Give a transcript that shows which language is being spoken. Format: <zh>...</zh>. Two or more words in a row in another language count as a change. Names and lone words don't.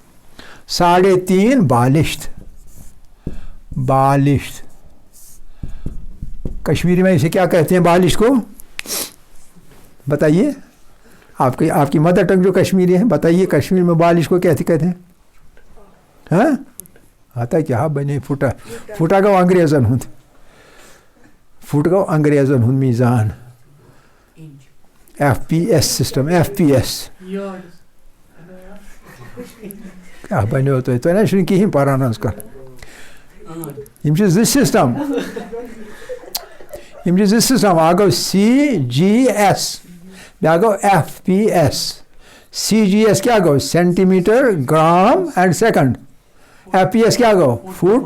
<hi>3.5 बालिश्त, बालिश्त कश्मीरी में इसे क्या कहते हैं, बालिश्त को बताइए, आपकी</hi> <en>mother tongue</en> <hi>जो कश्मीरी है, बताइए कश्मीर में बालिश्त को कहते हैं?</hi> <ks>हाँ आता क्या बने फुटा का अंग्रेज़न हुंद, फुट का अंग्रेज़न हुंद मीज़ान, FPS سسٹم FPS کیا بنیو تُہۍ نا چھُنہٕ کِہیٖنۍ پَران حظ کانٛہہ یِم چھِ زٕ سِسٹَم اکھ گوٚو CGS بیٛاکھ گوٚو FPS CGS کیٛاہ گوٚو</ks> <en>centimeter gram and second</en> <ks>FPS کیٛاہ گوٚو فُٹ</ks>